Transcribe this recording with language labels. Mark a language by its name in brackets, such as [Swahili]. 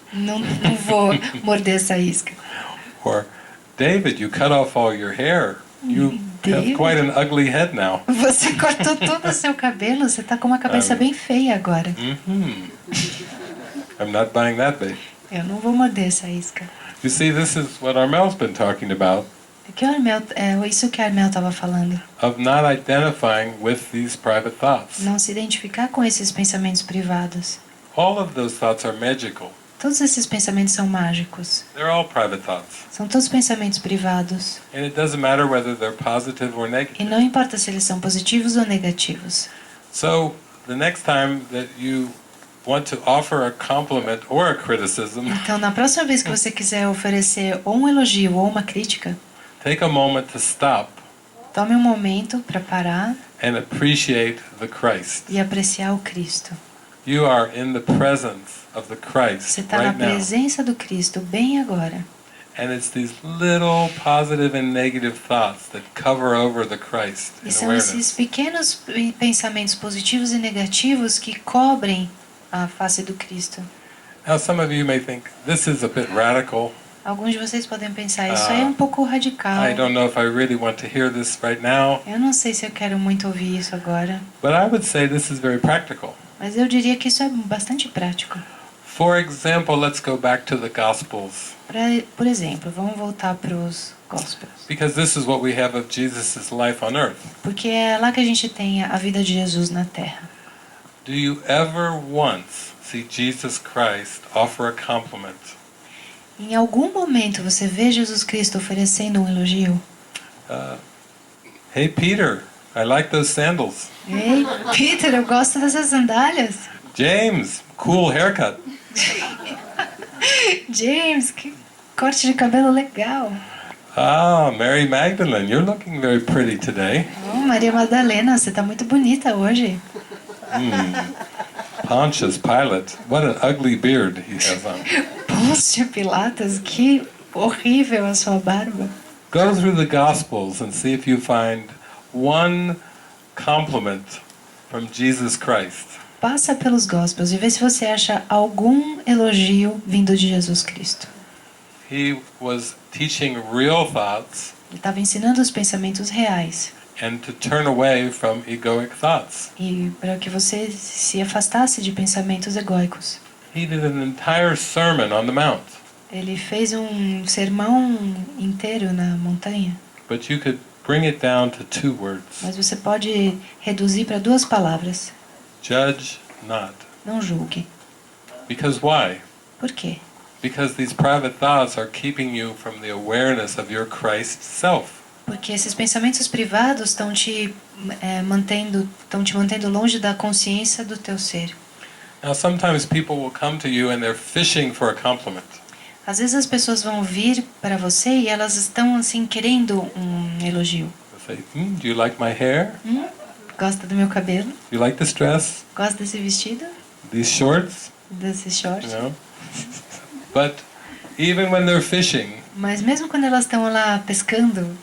[Portuguese] não vou morder essa isca. [English] Or, David, you cut off all your hair. You have David? quite an ugly head now. [Portuguese] Você cortou todo o seu cabelo, você tá com uma cabeça bem feia agora. [English] I'm not buying that bait. [Portuguese] Eu não vou morder essa isca. [English] You see, this is what Armel's been talking about, [Portuguese] É isso que a Armel estava falando. [English] of not identifying with these private thoughts. [Portuguese] Não se identificar com esses pensamentos privados. [English] All of those thoughts are magical. [Portuguese] Todos esses pensamentos são mágicos. [English] They're all private thoughts. [Portuguese] São todos pensamentos privados. [English] And it doesn't matter whether they're positive or [Portuguese] E [English] negative. [Portuguese] não importa se eles são positivos ou negativos. [English] So, the next time that you want to offer a compliment or a criticism, [Portuguese] Então, na próxima vez que você quiser oferecer ou um elogio ou uma crítica, [English] take a moment to stop [Portuguese] tome um momento para parar [English] and appreciate the Christ. [Portuguese] e apreciar o Cristo. [English] You are in the presence of the Christ [Portuguese] Você está na [English] right now. [Portuguese] presença do Cristo bem agora. [English] And it's these little positive and negative thoughts that cover over the Christ in [Portuguese] E são esses [English] awareness. [Portuguese] pequenos pensamentos positivos e negativos que cobrem a face do Cristo. [English] Now some of you may think, this is a bit radical. [Portuguese] Alguns de vocês podem pensar, isso aí é um pouco radical. [English] I don't know if I really want to hear this right now. [Portuguese] Eu não sei se eu quero muito ouvir isso agora. [English] But I would say this is very practical. [Portuguese] Mas eu diria que isso é bastante prático. [English] For example, let's go back to the Gospels. [Portuguese] Por exemplo, vamos voltar para os Gospels. [English] Because this is what we have of Jesus' life on earth. [Portuguese] Porque é lá que a gente tem a vida de Jesus na Terra. [English] Do you ever once see Jesus Christ offer a compliment? [Portuguese] Em algum momento você vê Jesus Cristo oferecendo um elogio? [English] Hey Peter, I like those sandals. [Portuguese] Ei, Peter, eu gosto dessas sandálias. [English] James, cool haircut. [Portuguese] James, que corte de cabelo legal. [English] Ah, Mary Magdalene, you're looking very pretty today. [Portuguese] Oh, Maria Madalena, você está muito bonita hoje. [English] Pontius Pilate, what an ugly beard he has on. [Portuguese] Pôncio Pilatos, que horrível a sua barba. [English] Go through the Gospels and see if you find one compliment from Jesus Christ. [Portuguese] Passa pelos Gospels e vê se você acha algum elogio vindo de Jesus Cristo. [English] He was teaching real thoughts [Portuguese] Ele estava ensinando os pensamentos reais [English] and to turn away from egoic thoughts. [Portuguese] e para que você se afastasse de pensamentos egóicos. [English] He did an entire sermon on the Mount, [Portuguese] Ele fez um sermão inteiro na montanha, [English] but you could bring it down to 2 words. [Portuguese] mas você pode reduzir para 2 palavras: [English] Judge not. [Portuguese] não julgue. [English] Because why? [Portuguese] Por quê? [English] Because these private thoughts are keeping you from the awareness of your Christ self. [Portuguese] Porque esses pensamentos privados estão te mantendo longe da consciência do teu ser. [English] Now sometimes people will come to you and they're fishing for a compliment. [Portuguese] Às vezes as pessoas vão vir para você e elas estão assim querendo um elogio. [English] They'll say, do you like my hair? [Portuguese] Gosta do meu cabelo? [English] Do you like this dress? [Portuguese] Gosta desse vestido? [English] These shorts? [Portuguese] Desse short? [English] You know? But even when they're fishing, [Portuguese] Mas mesmo quando elas estão lá pescando,